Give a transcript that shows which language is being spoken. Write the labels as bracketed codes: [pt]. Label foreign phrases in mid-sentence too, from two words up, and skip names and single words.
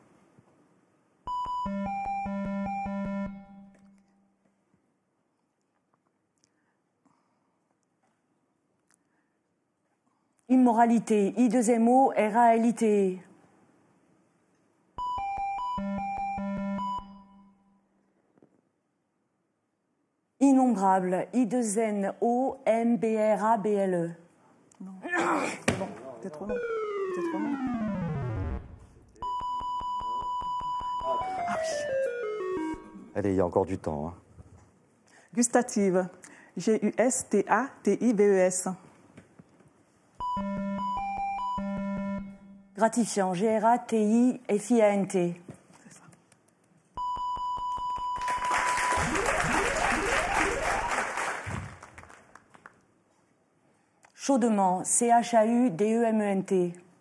[fr] Immoralité, I-2-M-O-R-A-L-I-T-E. Innombrable, I-2-N-O-M-B-R-A-B-L-E. Non, c'est bon, c'est trop long. C'est trop long. Ah oui. Allez, il y a encore du temps. Hein. Gustative, G-U-S-T-A-T-I-V-E-S. Gratifiant, G-R-A-T-I-F-I-A-N-T. C'est ça. Chaudement, C-H-A-U-D-E-M-E-N-T.